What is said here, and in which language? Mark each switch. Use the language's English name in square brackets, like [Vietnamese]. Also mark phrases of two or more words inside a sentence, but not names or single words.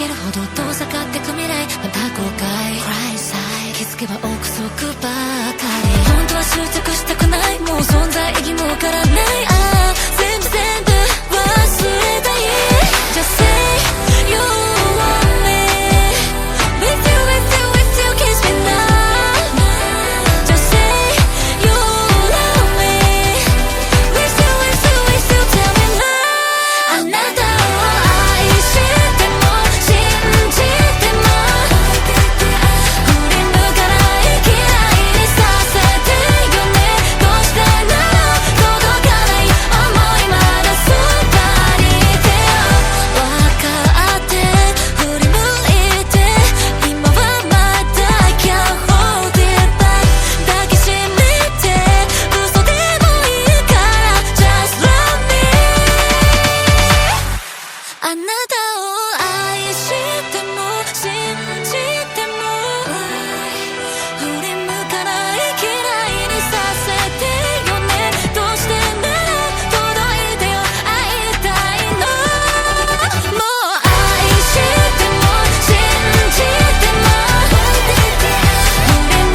[Japanese] 々と下がってく未来また後悔気づけば憶測ばかり本当は執着したくないもう存在意義もわからない全部忘れたい [English] Just say you want me With you kiss me now Just say you love me With you tell me [Japanese] now あなたを愛しても信じても振り向かない嫌いにさせてよねどうしてなら届かない想いまだそばにいてよ分かって振り向いて今はまだ [English] Can't hold it back [Japanese] 抱きしめて嘘でもいいから [English] Just love me [Japanese] あなたを愛しても信じても振り向かない嫌いにさせてよねどうしてなら届いてよ会いたいのもう愛しても信じても振り向